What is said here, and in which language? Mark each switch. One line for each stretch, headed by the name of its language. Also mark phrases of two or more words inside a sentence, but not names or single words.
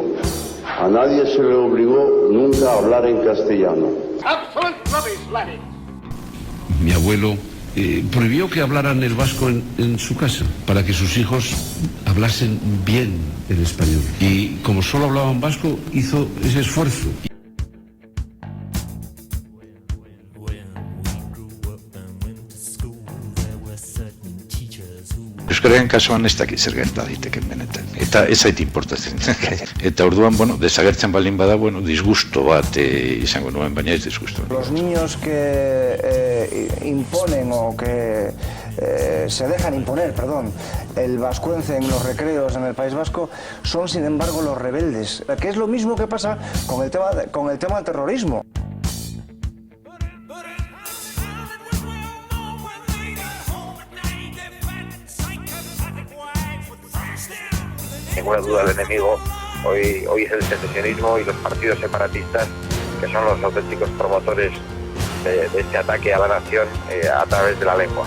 Spanish: A nadie se le obligó nunca a hablar en castellano. Mi abuelo prohibió que hablaran el vasco en su casa para que sus hijos hablasen bien el español. Y como solo hablaban vasco, hizo ese esfuerzo.
Basque: Euskararen kasuan ez dakit zer gerta daiteken benetan. Eta ez zait importatzen. Eta orduan, desagertzen baldin bada, disgusto bat izango nuen, baina ez disgusto.
Spanish: Los niños que imponen o que se dejan imponer, el vascuence en los recreos en el País Vasco son, sin embargo, los rebeldes. Que es lo mismo que pasa con el tema del terrorismo. Ninguna duda, el enemigo hoy es el secesionismo y los partidos separatistas, que son los auténticos promotores de este ataque a la nación a través de la lengua.